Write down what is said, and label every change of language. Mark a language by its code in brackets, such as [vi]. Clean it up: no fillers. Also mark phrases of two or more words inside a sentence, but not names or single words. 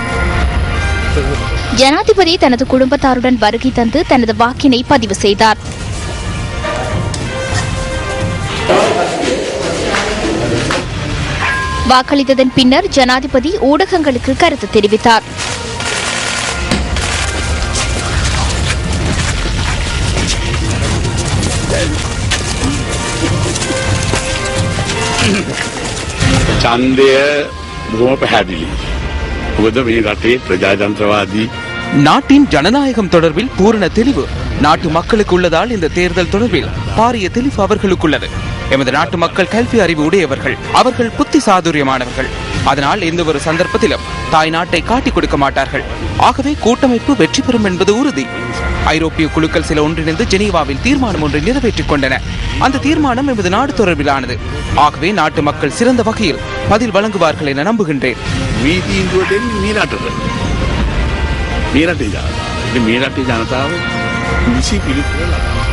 [ta] ஜனாதிபதி தனது குடும்பத்தாருடன் வருகை தந்து தனது வாக்கினை பதிவு செய்தார். வாக்களித்ததன் பின்னர் ஜனாதிபதி ஊடகங்களுக்கு கருத்து தெரிவித்தார். [si] ඡන්දය බොහොම පැහැදිලි. මොකද මේ රටේ ප්‍රජාතන්ත්‍රවාදී [ta] நாட்டின் ஜனநாயகம் தொடர்பில் பூரண தெளிவு நாட்டு மக்களுக்கு உள்ளதால் இந்த தேர்தல் தொடர்பில் பாரிய தெளிவு அவர்களுக்குள்ளது. எமது நாட்டு மக்கள் கல்வி அறிவு உடையவர்கள், அவர்கள் புத்தி சாதுரியமானவர்கள். அதனால் எந்த ஒரு சந்தர்ப்பத்திலும் தாய் நாட்டை காட்டிக் கொடுக்க மாட்டார்கள். ஆகவே கூட்டமைப்பு வெற்றி பெறும் என்பது உறுதி. ஐரோப்பிய குழுக்கள் சில ஒன்றிணைந்து ஜெனீவாவில் தீர்மானம் ஒன்றை நிறைவேற்றிக் கொண்டன. அந்த தீர்மானம் எமது நாடு தொடர்பிலானது. ஆகவே நாட்டு மக்கள் சிறந்த வகையில் பதில் வழங்குவார்கள் என நம்புகின்றேன். [si] මේ රටේ ජනතාව නිසි පිළිතුර ලබනවා.